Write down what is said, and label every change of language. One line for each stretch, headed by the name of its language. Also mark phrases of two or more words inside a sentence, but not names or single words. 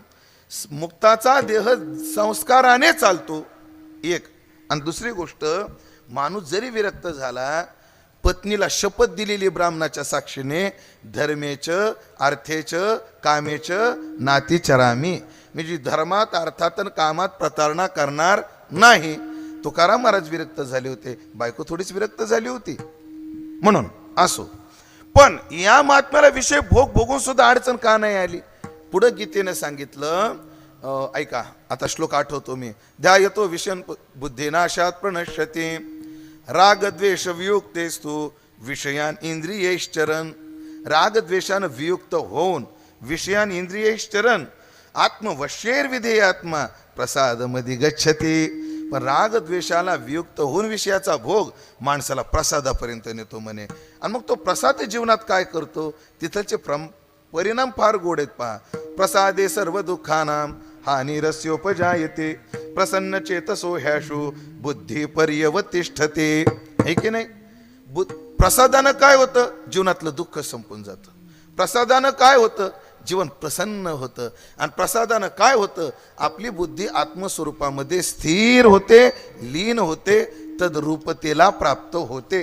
Marathi: मुक्ताचा देह संस्काराने चालतो एक, आणि दुसरी गोष्ट, माणूस जरी विरक्त झाला, पत्नीला शपथ दिलेली ब्राह्मणाच्या साक्षीने
Sanskrit: धर्मेच अर्थेच कामेच नाती चरामी,
Marathi: म्हणजे धर्मात अर्थात आणि कामात प्रतारणा करणार नाही. तुकाराम महाराज विरक्त झाले होते, बायको थोडीच विरक्त झाली होती. म्हणून असो, पण या महात्म्याला विषय भोगून सुद्धा अडचण का नाही आली? पुढे गीतेने सांगितलं, ऐका आता श्लोक आठवतो मी.
Sanskrit: ध्यायतो विषयन बुद्धिनाशात प्रणश्यते रागद्वेष वियुक्तेस्तु विषयान इंद्रियैश्चरन्.
Marathi: रागद्वेषानं वियुक्त होऊन
Sanskrit: विषयान इंद्रियैश्चरन् आत्मवश्येर विधेयात्मा प्रसादमधी गच्छते.
Marathi: पण रागद्वेषाला वियुक्त होऊन विषयाचा भोग माणसाला प्रसादापर्यंत नेतो म्हणे. आणि मग तो प्रसाद जीवनात काय करतो? तिथलचे परिणाम फार गोड आहेत पहा.
Sanskrit: प्रसादे सर्व दुःखानां हानिरस्योपजायते प्रसन्न चेतसो ह्याशु बुद्धी पर्यवतिष्ठते.
Marathi: हे की नाही? प्रसादानं काय होतं? जीवनातलं दुःख संपून जातं. प्रसादानं काय होतं? जीवन प्रसन्न होतं. आणि प्रसादानं काय होतं? आपली बुद्धी आत्मस्वरूपामध्ये स्थिर होते, लीन होते, तद्रूपतेला प्राप्त होते.